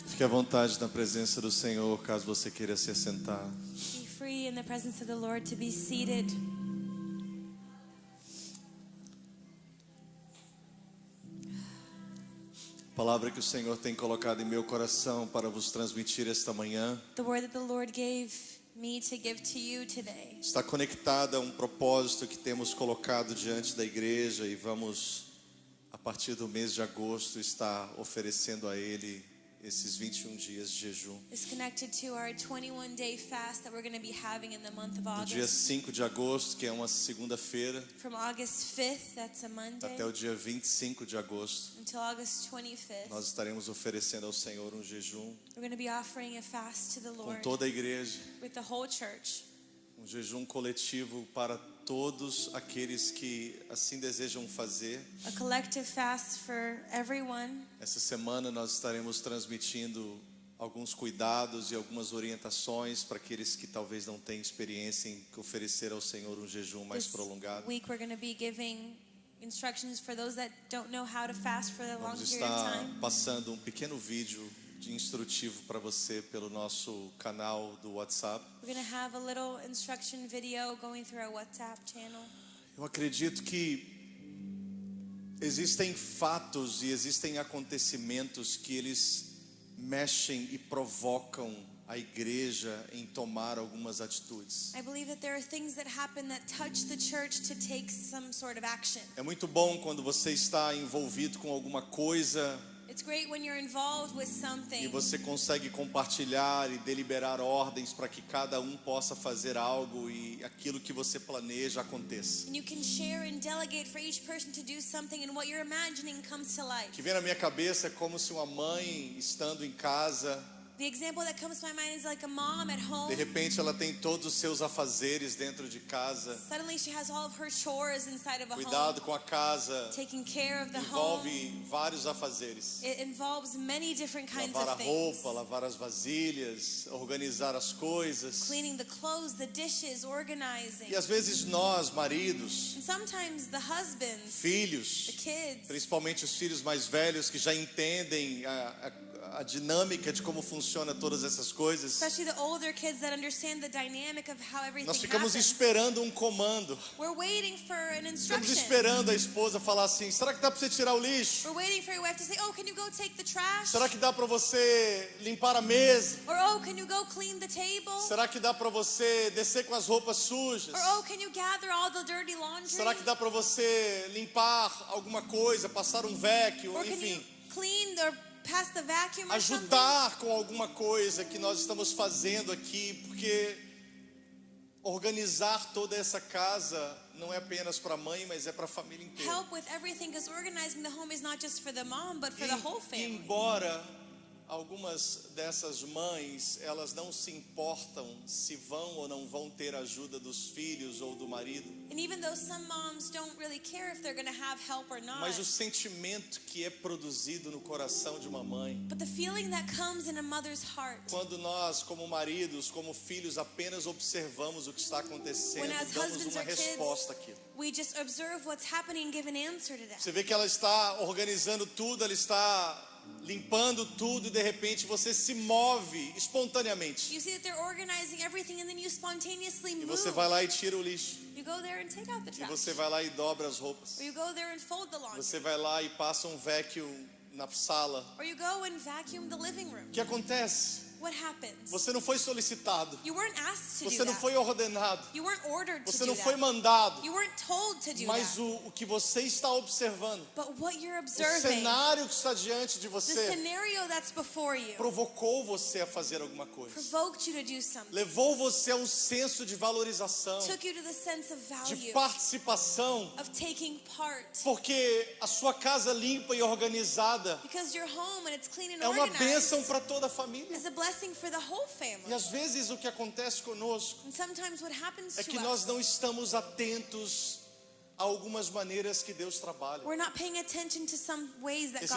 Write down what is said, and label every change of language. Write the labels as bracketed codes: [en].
[pt] Fique à vontade na presença do Senhor, caso você queira se assentar. [en] Be free in the presence of the Lord to be seated. [pt] A palavra que o Senhor tem colocado em meu coração para vos transmitir esta manhã [en] The word that the Lord gave me to give to you today [pt] está conectada a um propósito que temos colocado diante da igreja e vamos, a partir do mês de agosto, estar oferecendo a Ele esses 21 dias de jejum. [en] is connected to our 21-day fast that we're going to be having in the month of [pt] Do dia [en] August. [pt] 5 de agosto, que é uma segunda-feira, [en] From August 5th, that's a Monday, [pt] até o dia 25 de agosto, [en] until August 25th, [pt] nós estaremos oferecendo ao Senhor um jejum [en] we're going to be offering a fast to the [pt] com [en] Lord [pt] toda a igreja, [en] with the whole church. [pt] um jejum coletivo para todos aqueles que assim desejam fazer. [en] A collective fast for everyone. [pt] Essa semana nós estaremos transmitindo alguns cuidados e algumas orientações para aqueles que talvez não tenham experiência em oferecer ao Senhor um jejum mais [en] This [pt] prolongado. [en] week we're going to be giving instructions for those that don't know how to fast for a long [pt] Vamos [en] period of [pt] estar [en] time. [pt] passando um pequeno vídeo de instrutivo para você pelo nosso canal do WhatsApp. [en] We're going to have a little instruction video going through our WhatsApp channel. [pt] Eu acredito que existem fatos e existem acontecimentos que eles mexem e provocam a igreja em tomar algumas atitudes. [en] I believe that there are things that happen that touch the church to take some sort of action. [pt] É muito bom quando você está envolvido com alguma coisa [en] It's great when you're involved with [pt] e [en] something [pt] você consegue compartilhar e deliberar ordens para que cada um possa fazer algo e aquilo que você planeja aconteça. [en] and you can share and delegate for each person to do something and what you're imagining comes to [pt] O [en] life. [pt] que vem na minha cabeça é como se uma mãe estando em casa, [en] The example that comes to my mind is like a mom at home. [pt] de repente ela tem todos os seus afazeres dentro de casa. [en] Suddenly she has all of her chores inside of a [pt] Cuidado [en] home. [pt] com a casa [en] Taking care of the home. [pt] envolve vários afazeres. [en] It involves many different kinds [pt] Lavar a [en] of things. [pt] roupa, lavar as vasilhas, organizar as coisas. [en] Cleaning the clothes, the dishes, organizing. [pt] E às vezes nós, maridos, [en] And sometimes the husbands, the [pt] filhos, [en] kids, [pt] principalmente os filhos mais velhos que já entendem a dinâmica de como funciona todas essas coisas, [en] especially the older kids that understand the dynamic of how everything [pt] nós ficamos [en] happens. [pt] esperando um comando. [en] We're waiting for an [pt] Estamos [en] instruction. [pt] esperando a esposa falar assim: será que dá para você tirar o lixo? [en] We're waiting for your wife to say, oh, can you go take the trash? [pt] Será que dá para você limpar a mesa? [en] Or, oh, can you go clean the table? [pt] Será que dá para você descer com as roupas sujas? [en] Or, oh, can you gather all the dirty laundry? [pt] Será que dá para você limpar alguma coisa, passar um vacuum, [en] Or can you [pt] enfim, [en] clean or pass the vacuum or something? [pt] ajudar com alguma coisa que nós estamos fazendo aqui, porque organizar toda essa casa não é apenas para a mãe, mas é para a família inteira. [en] Help with everything, because organizing the home is not just for the mom, but for the whole [pt] E [en] family. [pt] embora algumas dessas mães, elas não se importam se vão ou não vão ter ajuda dos filhos ou do marido, [en] And even though some moms don't really care if they're going to have help or not, [pt] mas o sentimento que é produzido no coração de uma mãe, [en] but the feeling that comes in a mother's heart [pt] quando nós, como maridos, como filhos, apenas observamos o que está acontecendo, [en] When as [pt] damos [en] husbands [pt] uma [en] or kids- [pt] resposta àquilo. [en] we just observe what's happening and give an answer to that. [pt] Você vê que ela está organizando tudo, ela está limpando tudo e de repente você se move espontaneamente. [en] You see that they're organizing everything and then you spontaneously [pt] E [en] move. [pt] você vai lá e tira o lixo. [en] You go there and take out the [pt] E [en] trash. [pt] você vai lá e dobra as roupas. [en] Or you go there and fold the laundry. [pt] Você vai lá e passa um vacuum na sala. [en] Or you go and vacuum the living room. [pt] O que acontece? [en] What happens? [pt] Você não foi solicitado. [en] You weren't asked to [pt] Você [en] do [pt] não [en] that. [pt] foi ordenado. [en] You weren't ordered to [pt] Você [en] do [pt] não [en] that. [pt] foi mandado. [en] You weren't told to do [pt] Mas [en] that. [pt] o que você está observando, [en] But what you're [pt] o [en] observing, [pt] cenário que está diante de [en] the [pt] você, [en] scenario that's before you, [pt] provocou você a fazer alguma coisa. [en] provoked you to do something. [pt] Levou você a um senso de valorização, [en] Took you to the sense of [pt] de [en] value, [pt] participação, [en] of taking part. [pt] porque a sua casa limpa e organizada [en] Because your home, when it's clean and [pt] é uma bênção [en] organized, [pt] para toda a família. [en] is a blessing for the whole [pt] E [en] family. [pt] às vezes o que acontece conosco [en] And sometimes what happens [pt] é [en] to [pt] que nós [en] us, [pt] não estamos atentos a algumas maneiras que Deus trabalha. [en] we're not paying attention to some ways that God